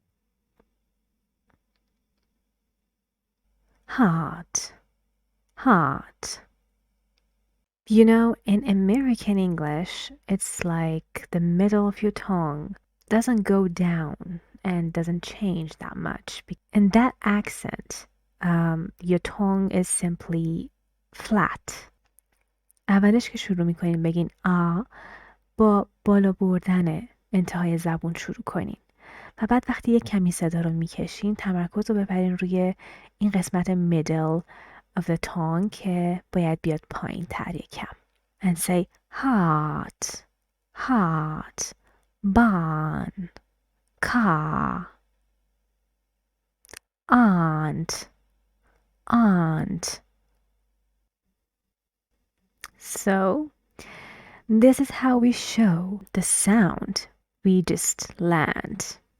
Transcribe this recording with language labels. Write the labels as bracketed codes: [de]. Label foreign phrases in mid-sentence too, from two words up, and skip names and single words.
[en] Heart, heart. You know, in American English, it's like the middle of your tongue doesn't go down and doesn't change that much. In that accent, your tongue is simply flat. [fa] اولش که شروع میکنین بگین آ با بالا بردن انتهای زبون شروع کنین و بعد وقتی یک کمی صدا رو میکشین تمرکز رو ببرین روی این قسمت [en] middle of the tongue [fa] که باید بیاد پایین تر یکم. [en] And say heart, heart, barn, car, aunt, aunt. So, this is how we show the sound we just learned.